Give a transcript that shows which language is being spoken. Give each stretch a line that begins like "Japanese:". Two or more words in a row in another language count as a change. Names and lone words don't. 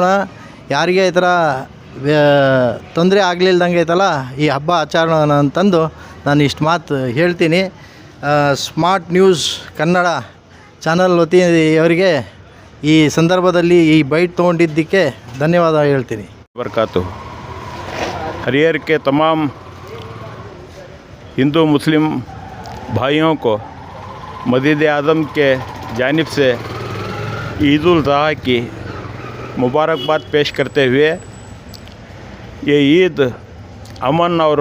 Kannada: ಯಾರಿಗೆ ಈ ಥರ ತೊಂದರೆ ಆಗಲಿಲ್ದಂಗೆ ಈ ಹಬ್ಬ ಆಚರಣೆ ಅಂತಂದು ನಾನು ಇಷ್ಟು ಮಾತು ಹೇಳ್ತೀನಿ। ಸ್ಮಾರ್ಟ್ ನ್ಯೂಸ್ ಕನ್ನಡ ಚಾನಲ್ ವತಿಯವರಿಗೆ ಈ ಸಂದರ್ಭದಲ್ಲಿ ಈ ಬೈಟ್ ತೊಗೊಂಡಿದ್ದಕ್ಕೆ ಧನ್ಯವಾದ ಹೇಳ್ತೀನಿ।
Hindi: बरकातुहू। हरियर के तमाम हिंदू मुस्लिम भाइयों को मस्जिद आज़म के जानिब से ईद उल अज़हा की मुबारकबाद पेश करते हुए ये ईद अमन और